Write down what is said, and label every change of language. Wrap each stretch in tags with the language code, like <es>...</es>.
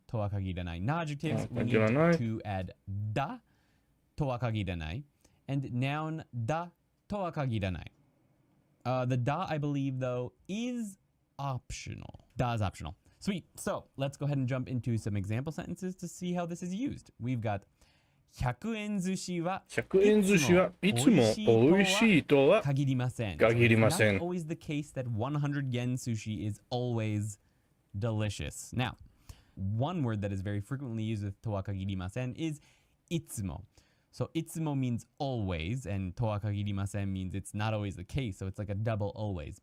<en>Toa kagiranai. Non-adjectives, we need to add da, toa kagiranai. And noun da, toa kagiranai. The da, I believe, though, is optional. Da is optional. Sweet. So let's go ahead and jump into some example sentences to see how this is used. We've got</en> <ja>100円寿司はいつも美味しいとは限りません.</ja> <en>It's not always the case that 100 yen sushi is always delicious. Now, one word that is very frequently used with toa kagirimasen is itsumo. So itsumo means always, and toa kagirimasen means it's not always the case. So it's like a double always.</en>